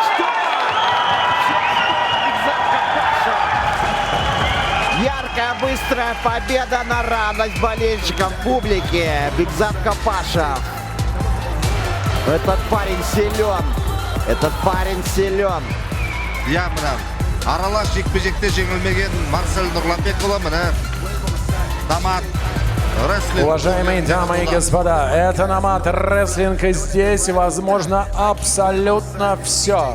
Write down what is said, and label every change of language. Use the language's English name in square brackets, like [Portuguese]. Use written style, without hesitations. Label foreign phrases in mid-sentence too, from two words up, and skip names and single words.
[Russian] Яркая, быстрая победа на радость болельщикам, публике. Бекзат Капашев. Этот парень силен. Этот парень силен. [Kazakh] Я мына аралас жекпе-жекте жеңілмеген Марсель Нұрланбекұлы, мына Намат рестлинг. [Russian] Уважаемые дамы и господа, это Намат рестлинг, и здесь возможно абсолютно все.